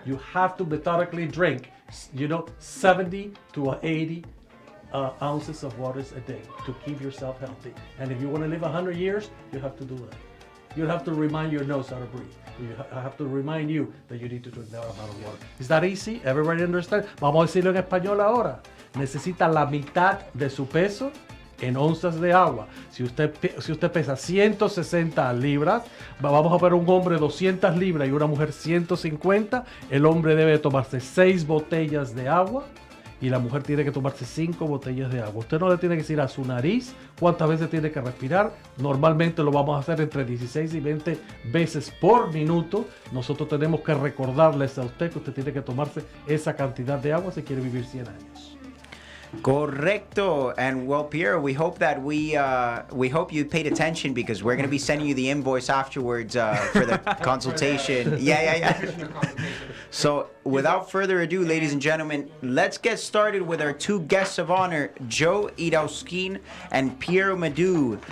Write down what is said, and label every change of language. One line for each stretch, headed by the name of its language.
English: You have to methodically drink. 70 to 80 ounces of water a day to keep yourself healthy. And if you want to live 100 years, you have to do that. You have to remind your nose how to breathe. I have to remind you that you need to drink that amount of water. Is that easy? Everybody understand?
Spanish: Vamos a decirlo en español ahora. Necesita la mitad de su peso en onzas de agua. Si usted pesa 160 libras, vamos a ver un hombre 200 libras y una mujer 150, el hombre debe tomarse 6 botellas de agua y la mujer tiene que tomarse 5 botellas de agua. Usted no le tiene que decir a su nariz cuántas veces tiene que respirar. Normalmente lo vamos a hacer entre 16 y 20 veces por minuto. Nosotros tenemos que recordarles a usted que usted tiene que tomarse esa cantidad de agua si quiere vivir 100 años. Correcto.
English: And well, Pierre, we hope that we hope you paid attention because we're going to be sending you the invoice afterwards for the consultation. Yeah. So without further ado, ladies and gentlemen, let's get started with our 2 guests of honor, Joe Idauskin and Piero Madu.